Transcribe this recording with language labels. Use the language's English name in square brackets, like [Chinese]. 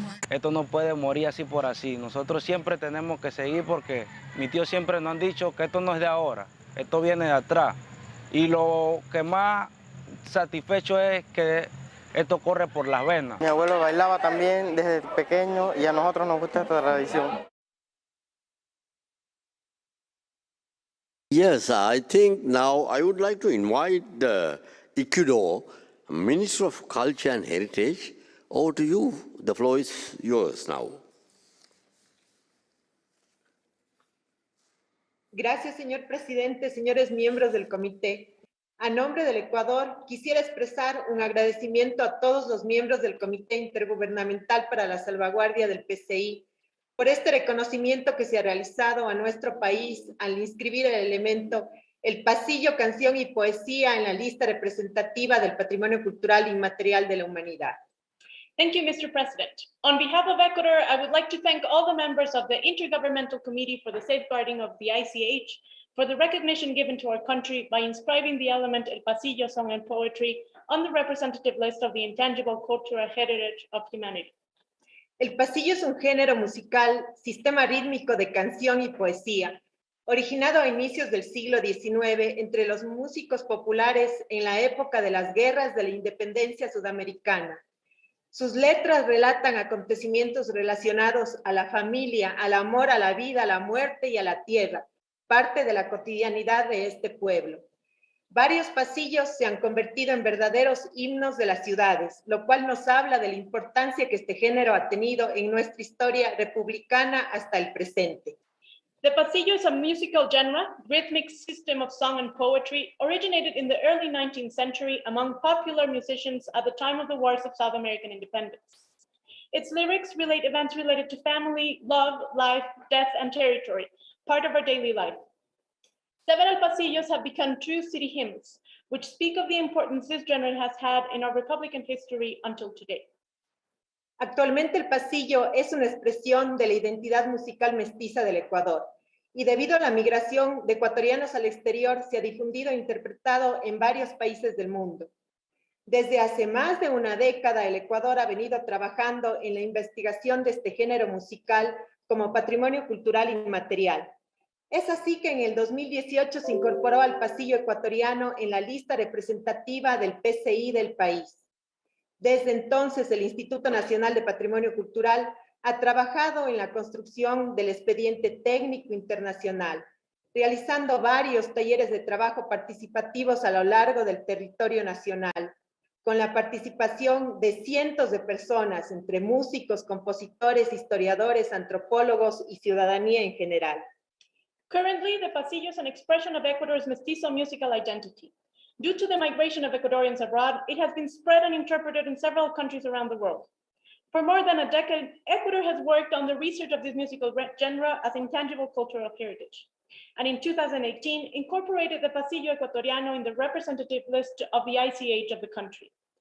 [Spanish] Esto no puede morir así por así. Nosotros siempre tenemos que seguir porque mis tíos siempre nos han dicho que esto no es de ahora, esto viene de atrás. Y lo que más satisfecho es que esto corre por las venas. Mi abuelo bailaba también desde pequeño y a nosotros nos gusta esta tradición. [English] Yes, I think now I would like to invite the Ecuador Minister of Culture and Heritage. Over to you. The floor is yours now. [Spanish] Gracias, señor presidente, señores miembros del comité. A nombre del Ecuador, quisiera expresar un agradecimiento a todos los miembros del Comité Intergubernamental para la Salvaguardia del PCI por este reconocimiento que se ha realizado a nuestro país al inscribir el elemento El Pasillo, Canción y Poesía en la lista representativa del Patrimonio Cultural Inmaterial de la Humanidad. [English] Thank you, Mr. President. On behalf of Ecuador, I would like to thank all the members of the Intergovernmental Committee for the Safeguarding of the ICH for the recognition given to our country by inscribing the element El Pasillo Song and Poetry on the representative list of the Intangible Cultural Heritage of Humanity. [Spanish] El pasillo es un género musical, sistema rítmico de canción y poesía, originado a inicios del siglo XIX entre los músicos populares en la época de las guerras de la independencia sudamericana. Sus letras relatan acontecimientos relacionados a la familia, al amor, a la vida, a la muerte y a la tierra, parte de la cotidianidad de este pueblo. Varios pasillos se han convertido en verdaderos himnos de las ciudades, lo cual nos habla de la importancia que este género ha tenido en nuestra historia republicana hasta el presente. [English] The pasillo is a musical genre, rhythmic system of song and poetry, originated in the early 19th century among popular musicians at the time of the wars of South American independence. Its lyrics relate events related to family, love, life, death, and territory, part of our daily life. Several pasillos have become true city hymns, which speak of the importance this genre has had in our Republican history until today. [Spanish] Actualmente el pasillo es una expresión de la identidad musical mestiza del Ecuador y debido a la migración de ecuatorianos al exterior se ha difundido e interpretado en varios países del mundo. Desde hace más de una década el Ecuador ha venido trabajando en la investigación de este género musical como patrimonio cultural inmaterial. Es así que en el 2018 se incorporó al pasillo ecuatoriano en la lista representativa del PCI del país. Desde entonces, el Instituto Nacional de Patrimonio Cultural ha trabajado en la construcción del expediente técnico internacional, realizando varios talleres de trabajo participativos a lo largo del territorio nacional, con la participación de cientos de personas, entre músicos, compositores, historiadores, antropólogos y ciudadanía en general. [English] Currently, the pasillo is an expression of Ecuador's mestizo musical identity. Due to the migration of Ecuadorians abroad, it has been spread and interpreted in several countries around the world. For more than a decade, Ecuador has worked on the research of this musical genre as intangible cultural heritage, and in 2018, incorporated the pasillo ecuatoriano in the representative list of the ICH of the country.